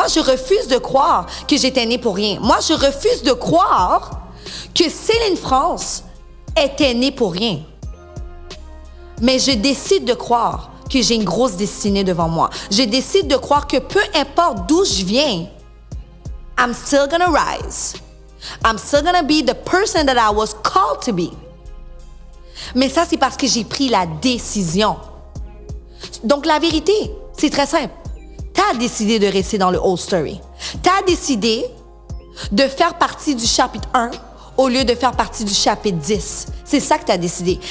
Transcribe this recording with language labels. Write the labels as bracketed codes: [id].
[fr] Moi, je refuse de croire que j'étais née pour rien. Moi, je refuse de croire que Céline France était née pour rien. Mais je décide de croire que j'ai une grosse destinée devant moi. Je décide de croire que peu importe d'où je viens, [en] I'm still gonna rise. I'm still gonna be the person that I was called to be. [fr] Mais ça, c'est parce que j'ai pris la décision. Donc, la vérité, c'est très simple. T'as décidé de rester dans le [en] old story. [fr] T'as décidé de faire partie du chapitre 1 au lieu de faire partie du chapitre 10. C'est ça que tu as décidé.